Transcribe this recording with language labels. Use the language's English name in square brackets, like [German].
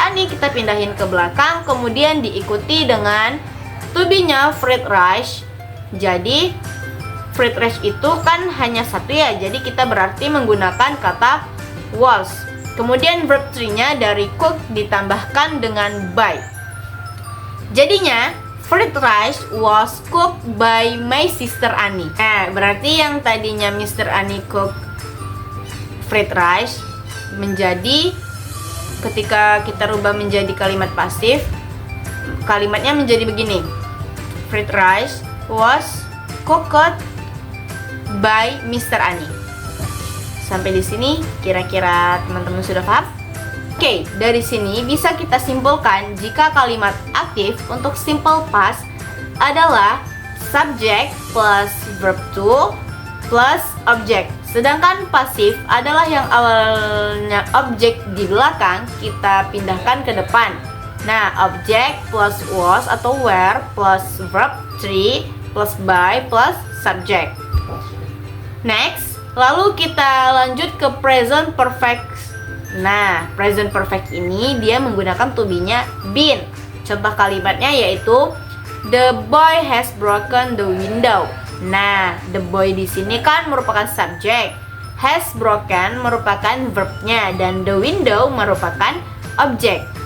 [Indonesian] Ani kita pindahin ke belakang, kemudian diikuti dengan to be-nya fried rice. Jadi fried rice itu kan hanya satu ya, jadi kita berarti menggunakan kata was. Kemudian verb 3-nya dari cook ditambahkan dengan by. Jadinya [English] fried rice was cooked by my sister Ani. [Indonesian] Nah, berarti yang tadinya Mr. [English] Ani cook fried rice [Indonesian] menjadi, ketika kita rubah menjadi kalimat pasif, kalimatnya menjadi begini. [English] Fried rice was cooked by Mr. [Indonesian] Ani. Sampai di sini kira-kira teman-teman sudah paham? Oke, dari sini bisa kita simpulkan jika kalimat aktif untuk simple past adalah subject plus verb to plus object. Sedangkan pasif adalah yang awalnya objek di belakang kita pindahkan ke depan. Nah, object plus was atau were plus verb 3 plus by plus subject. Next, lalu kita lanjut ke present perfect. Nah, present perfect ini dia menggunakan to be-nya been. Contoh kalimatnya yaitu [English] the boy has broken the window. [Indonesian] Nah, the boy di sini kan merupakan subjek, has broken merupakan verbnya, dan the window merupakan objek.